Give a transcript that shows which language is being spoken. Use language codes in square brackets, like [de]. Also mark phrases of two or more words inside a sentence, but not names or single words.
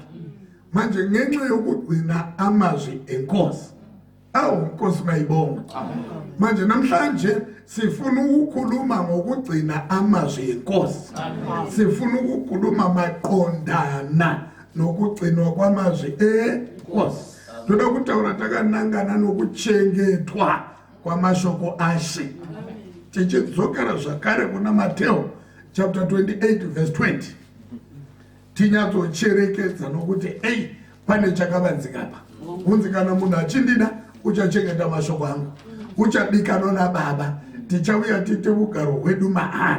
[nd] Manje ngenxa yokugcina amazwi enkosi, Nkosi mayibonga. Manje namhlanje sifuna ukukhuluma ngokugcina amazwi enkosi. Sifuna ukukhuluma maqondana nokugcinwa kwamazwi enkosi. [sn] Ndoda ukutaura takanangana nokuchengethwa kwamashoko ashe. Tichidzokera zvakare kuna Mateo [en] chapter 28 verse 20. [sn] Tinyatsocherekedza nokuti pane chakavanzika apa. Unzi kana munhu achindida uchachengeta mashoko angu, uchadikanwa naBaba, tichauya tiite ugaro hwedu maari.